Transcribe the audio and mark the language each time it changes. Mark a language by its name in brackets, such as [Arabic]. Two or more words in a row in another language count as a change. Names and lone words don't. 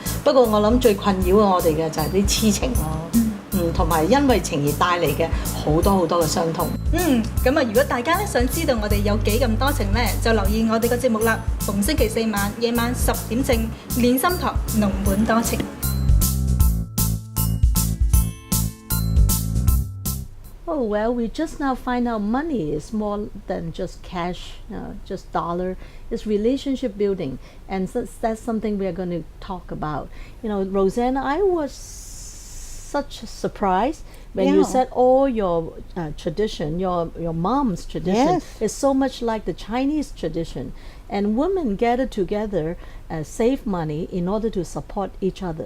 [Cantonese] 不過我諗最困擾我哋嘅就係啲痴情咯。同埋因為情而帶嚟嘅好多嘅傷痛。咁啊，如果大家咧想知道我哋有幾咁多情咧，就留意我哋個節目啦。逢星期4晚夜晚10點正，練心堂濃本多情。 [English] Oh, well, we just now find out money is more than just cash, just dollar. It's relationship building, and that's something we are going to talk about. Rosann, I was such a surprise when you said all your tradition, your mom's tradition is so much like the Chinese tradition, and women gather together, save money in order to support each other.